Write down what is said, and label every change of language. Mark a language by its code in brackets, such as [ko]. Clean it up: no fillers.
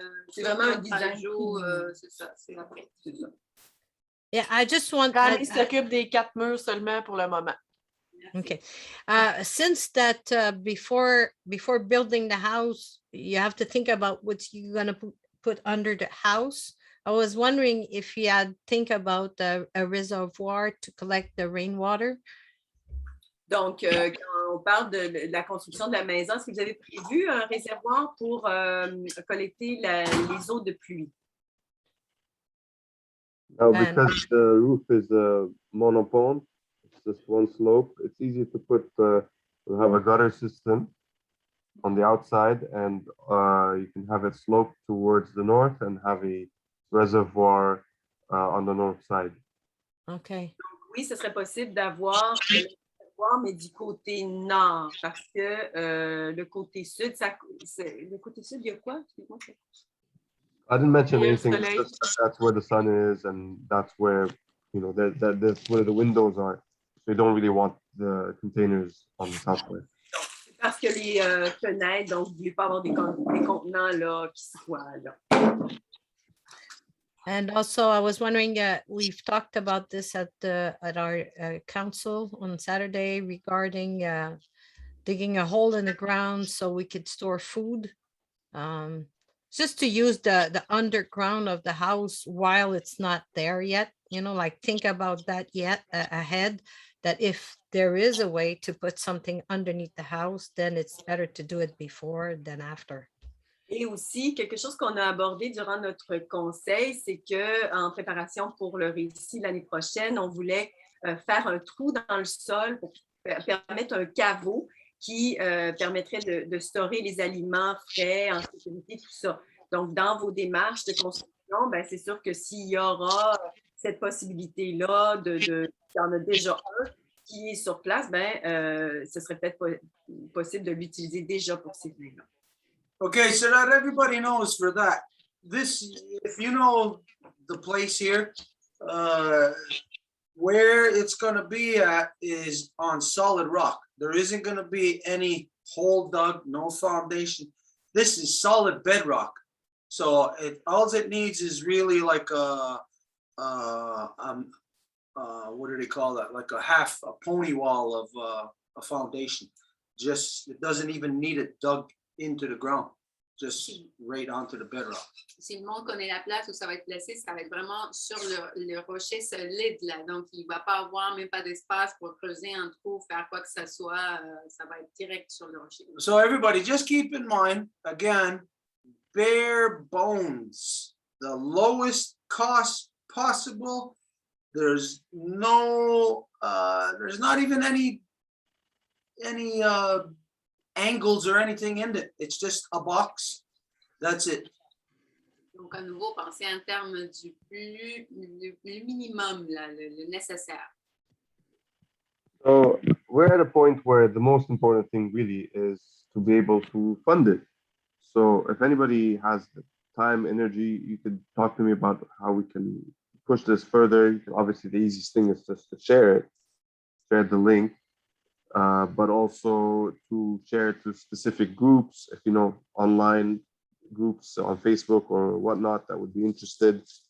[fr] C'est vraiment un design. C'est ça, c'est après. C'est ça. [en] Yeah, I just want. [fr] Rami s'occupe des 4 murs seulement pour le moment. [en] Okay, since that before building the house, you have to think about what you're gonna put under the house. I was wondering if you had think about a reservoir to collect the rainwater. [fr] Donc, quand on parle de la construction de la maison, est-ce que vous avez prévu un réservoir pour collecter les eaux de pluie? [en] Now, because the roof is a monopole, it's just one slope, it's easy to put, we'll have a gutter system on the outside, and you can have it sloped towards the north and have a reservoir on the north side. Okay. [fr] Donc, oui, ce serait possible d'avoir le réservoir, mais du côté nord, parce que le côté sud, le côté sud, il y a quoi? Excuse-moi. [en] I didn't mention Yeah, anything, [fr] soleil. [en] it's just that's where the sun is, and that's where, that's where the windows are. So you don't really want the containers on the south side. [fr] C'est parce que les fenêtres, donc vous ne voulez pas avoir des contenants là, qui soient là. [en] And also, I was wondering, we've talked about this at our council on Saturday regarding digging a hole in the ground so we could store food. Just to use the underground of the house while it's not there yet, like think about that yet ahead, that if there is a way to put something underneath the house, then it's better to do it before than after. [fr] Et aussi, quelque chose qu'on a abordé durant notre conseil, c'est qu'en préparation pour le récit l'année prochaine, on voulait faire un trou dans le sol pour permettre un caveau qui permettrait de stocker les aliments frais, en sécurité, tout ça. Donc, dans vos démarches de construction, ben, c'est sûr que s'il y aura cette possibilité-là, il y en a déjà un qui est sur place, ben, ce serait peut-être possible de l'utiliser déjà pour ces fins-là. [en] Okay, so that everybody knows for that, this, if you know the place here, where it's going to be at is on solid rock. There isn't going to be any hole dug, no foundation. This is solid bedrock. So all it needs is really like what do they call that? Like a pony wall of a foundation. Just, it doesn't even need it dug into the ground, just right onto the bedrock. [fr] Si le monde connaît la place où ça va être placé, ça va être vraiment sur le rocher solide, là. Donc, il ne va pas avoir même pas d'espace pour creuser un trou, faire quoi que ce soit. Ça va être direct sur le rocher. [en] So everybody, just keep in mind, again, bare bones, the lowest cost possible. There's no, there's not even any angles or anything in it. It's just a box. That's it. [fr] Donc, à nouveau, pensez en termes du minimum, là, le nécessaire. [en] So we're at a point where the most important thing really is to be able to fund it. So if anybody has the time, energy, you could talk to me about how we can push this further. Obviously, the easiest thing is just to share the link, but also to share it to specific groups, if you know, online groups on Facebook or whatnot that would be interested.